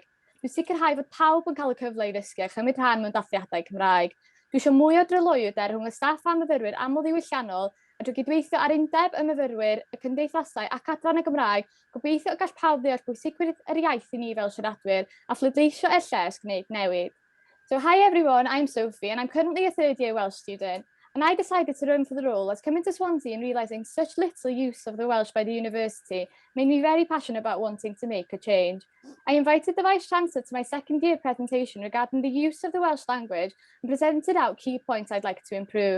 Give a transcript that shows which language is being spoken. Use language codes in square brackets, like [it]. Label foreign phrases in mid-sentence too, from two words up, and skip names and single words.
[cy] Dwi'n sicrhau fod pawb yn cael y cyfle i ddysgu a chymryd rhan mewn dathliadau Cymraeg. Dwi eisiau mwy o dryloywder rhwng y staff a myfyrwyr aml ddiwylliannol a drwy gydweithio ar undeb y myfyrwyr, y cymdeithasau ac adran y Gymraeg, gobeithio y gall pawb ddeall pwysigrwydd yr iaith i ni fel siaradwyr a phleidleisio y lles gwneud newid. [en] So hi everyone, I'm Sophie and I'm currently a third year Welsh student. And I decided to run for the role as coming to Swansea and realising such little use of the Welsh by the university made me very passionate about wanting to make a change. I invited the Vice-Chancellor to my second year presentation regarding the use of the Welsh language and presented out key points I'd like to improve.